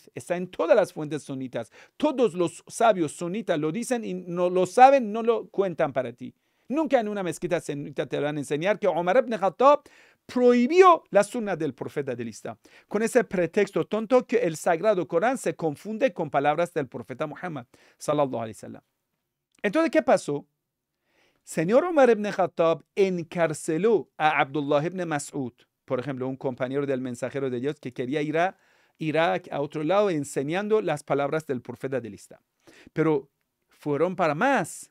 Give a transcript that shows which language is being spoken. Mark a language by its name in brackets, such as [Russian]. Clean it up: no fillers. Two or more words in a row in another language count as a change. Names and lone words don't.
[Spanish] Está en todas las fuentes sunitas. Todos los sabios sunitas lo dicen y no lo saben, no lo cuentan para ti. Nunca en una mezquita sunita te van a enseñar que Umar ibn Khattab prohibió la sunna del profeta del Islam. Con ese pretexto tonto que el Sagrado Corán se confunde con palabras del profeta Muhammad, [Arabic] صلى الله عليه وسلم. [Spanish] Entonces, ¿qué pasó? Señor Umar ibn Khattab encarceló a Abdullah ibn Mas'ud, por ejemplo, un compañero del mensajero de Dios que quería ir a Irak, a otro lado, enseñando las palabras del profeta del Islam. Pero fueron para más.